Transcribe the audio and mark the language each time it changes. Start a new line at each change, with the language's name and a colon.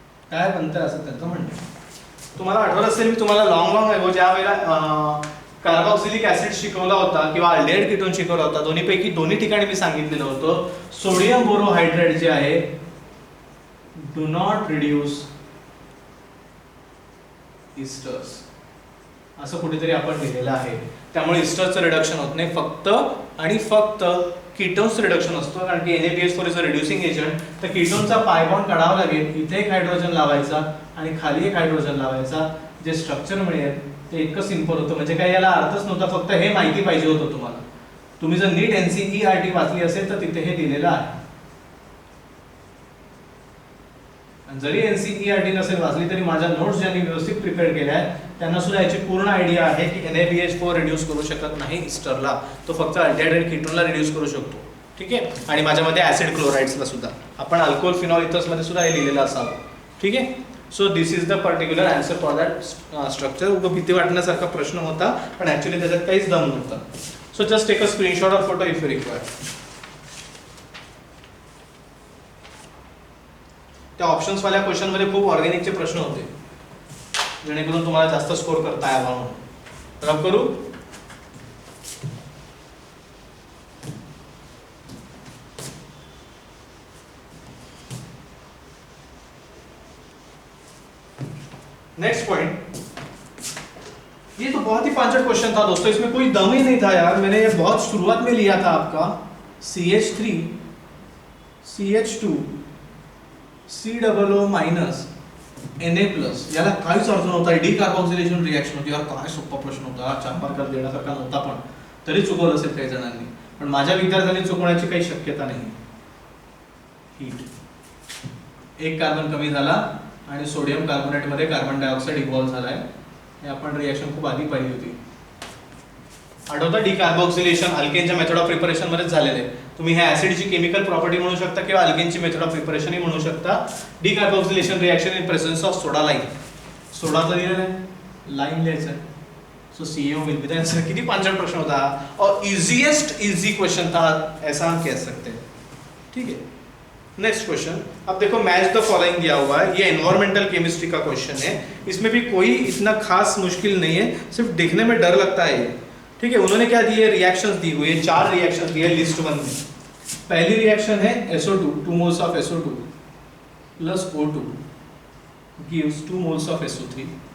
Marathi: काय बनतं असं त्यांचं म्हणणं. तुम्हाला आठवत असेल मी तुम्हाला लॉंग अगो ज्या वेळेला कार्बॉक्सिलिक ऍसिड शिकवला होता किंवा अल्डेहाइड कीटोन शिकवला होता, दोन्ही ठिकाणी मी सांगितलेलं होतं सोडियम बोरोहायड्रेट जे आहे
English: do not reduce esters
Marathi: असं कुठेतरी आपण लिहिलेलं आहे. त्यामुळे इस्टरचं रिडक्शन होत नाही, फक्त आणि फक्त कीटोन्स रिडक्शन असतो, कारण की NaBH4 is a reducing agent. तर कीटोनचा पाय बॉन्ड काढावा लागेल, इथे एक हायड्रोजन लावायचा आणि खाली एक हायड्रोजन लावायचा. जे स्ट्रक्चर मिळेल ते इतकं सिंपल होतं, म्हणजे काही याला अर्थच नव्हता, फक्त हे माहिती पाहिजे होतं तुम्हाला. तुम्ही जर नीट NCERT वाचली असेल तर तिथे हे दिलेलं आहे. जरी NCERT नसेल वाचली तरी माझ्या नोट्स ज्यांनी व्यवस्थित प्रिपेअर केल्या आहेत त्यांना सुद्धा याची पूर्ण आयडिया आहे की NaBH4 रिड्यूस करू शकत नाही इस्टरला, तो फक्त अल्डिहाइड कीटोनला रिड्यूस करू शकतो. ठीक आहे. आणि माझ्यामध्ये ऍसिड क्लोराइड्सला सुद्धा आपण अल्कोहोल फिनॉल इथर्स मध्ये सुद्धा हे लिहिलेलं असावं. ठीक आहे.
English: So this is the particular answer for that structure.
Marathi: उगा भीती वाटण्यासारखा प्रश्न होता पण ऍक्च्युली त्याच्यात काहीच दम नव्हता.
English: So just take a screenshot or photo if you require.
Marathi: त्या ऑप्शन्स वाल्या क्वेश्चन मध्ये खूप ऑर्गॅनिकचे प्रश्न होते जेणेकरून तुम्हाला जास्त स्कोर करता यावा म्हणून. रब करू.
Hindi: नेक्स्ट पॉइंट, ये तो बहुत ही पांचट क्वेश्चन था दोस्तों, इसमें कोई दम ही नहीं था यार. मैंने ये बहुत शुरुआत में लिया था आपका CH3 CH2 COO minus Na+,
Marathi: याला काहीच अर्थ नव्हता. डिकार्बोक्सिलेशन रिएक्शन होती. यार काय सोपा प्रश्न होता, 4 मार्कात देण्यासारखा नव्हता, पण तरी चुकवलं असेल काही जणांनी. पण माझ्या विद्यार्थ्यांनी चुकवण्याची काही शक्यता नाही. हीट, एक कार्बन कमी झाला आणि सोडियम कार्बोनेट मध्ये कार्बन डायऑक्साइड इव्हॉल्व झालाय. हे आपण रिएक्शन खूप आधी पाहिली होती. आठवतं डिकार्बोक्सिलेशन अल्केनच्या मेथड ऑफ प्रिपरेशन मध्येच झालेलं आहे. तुम्ही ह्या ऍसिडची केमिकल प्रॉपर्टी म्हणू शकता किंवा अल्केनची मेथड ऑफ प्रिपरेशन ही म्हणू शकता. Decarboxylation reaction in presence of soda line. सोडाचं लिहिलेलं आहे, लाईन लिहायचं आहे.
English: So CO will be the answer.
Marathi: किती पांचट प्रश्न होता
Hindi: और इजीएस्ट इजी क्वेश्चन था, ऐसा हम कह सकते हैं. ठीक है. नेक्स्ट क्वेश्चन, अब देखो मैच द फॉलोइंग दिया हुआ है. ये एनवायरमेंटल केमिस्ट्री का क्वेश्चन है. इसमें भी कोई इतना खास मुश्किल नहीं है, सिर्फ देखने में डर लगता है. ठीक है. उन्होंने क्या दिए, रिएक्शंस दी हुई है, 4 रिएक्शंस दिए लिस्ट 1 में. पहली रिएक्शन है
English: SO2, 2 moles of SO2 plus O2 gives 2 moles of SO3.